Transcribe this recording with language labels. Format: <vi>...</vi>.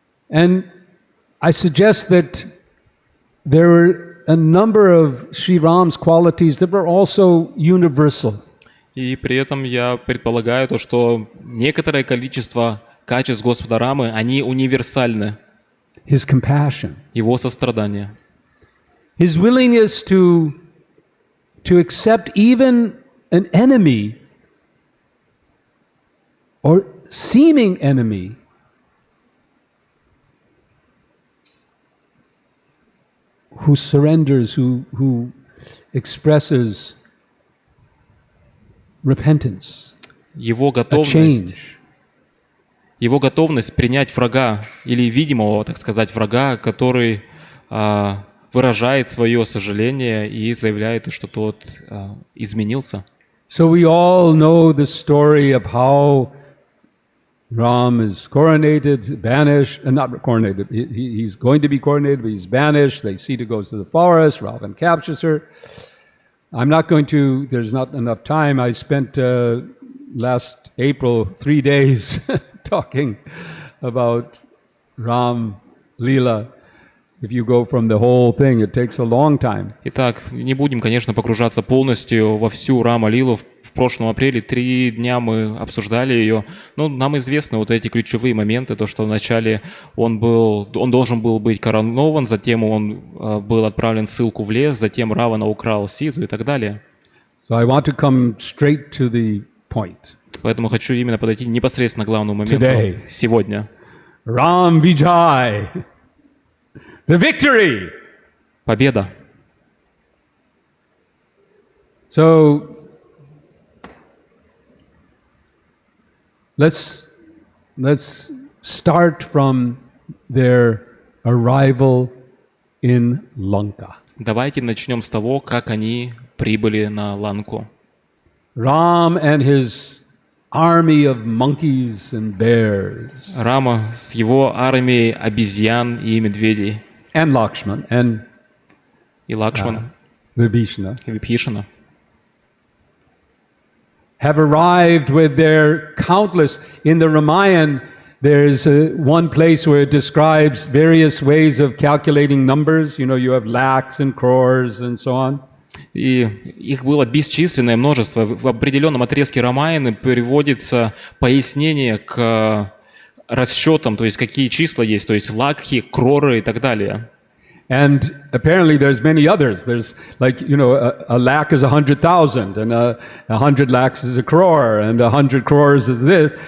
<en>And I suggest that there were a number of Sri Ram's qualities that were also universal.</en> <ru>И при этом я предполагаю то, что некоторое количество качеств Господа Рамы, они универсальны.</ru> <en>His compassion.</en> <ru>Его сострадание.</ru> <en>His willingness to accept even an enemy or seeming enemy who surrenders, who expresses repentance,</en> <ru>Его</ru> <en>a change.</en> <ru>готовность принять врага или видимого, так сказать, врага, который выражает свое сожаление и заявляет, что тот изменился.</ru> <en>So we all know the story of how Ram is coronated, banished, not coronated. He's going to be coronated, but he's banished. Sita goes to the forest. Ravan captures her. I'm not going to. There's not enough time. I spent last April 3 days talking about Ram Leela. If you go from the whole thing, it takes a long time.</en> <ru>Итак, не будем, конечно, погружаться полностью во всю Рама Лилу. В прошлом апреле 3 дня мы обсуждали ее. Но нам известны вот эти ключевые моменты, то, что вначале он должен был быть коронован, затем он был отправлен в ссылку в лес, затем Равана украл Ситу и так далее.</ru> <en>So I want to come straight to the point.</en> <ru>Поэтому хочу именно подойти непосредственно к главному моменту сегодня.</ru> <en>Ram Vijay. The victory.</en> <ru>Победа.</ru> <en>So let's start from their arrival in Lanka.</en> <ru>Давайте начнем с того, как они прибыли на Ланку.</ru> <en>Ram and his army of monkeys and bears.</en> <ru>Рама с его армией обезьян и медведей.</ru> <en>And Lakshman and</en> <ru>И Лакшман,</ru> <en>Vibhishana</en> <ru>и Вибхишана.</ru> <en>have arrived with their countless. In the Ramayana, there's one place where it describes various ways of calculating numbers. You know, you have lakhs and crores and so on.</en> <ru>И их было бесчисленное множество. В определенном отрезке Рамаяны приводится пояснение к расчетам, то есть какие числа есть, то есть лакхи, кроры и так далее.</ru> <en>And apparently there's many others. There's like, you know, a lakh is 100,000 and 100 lakhs is a crore and 100 crores is this.</en>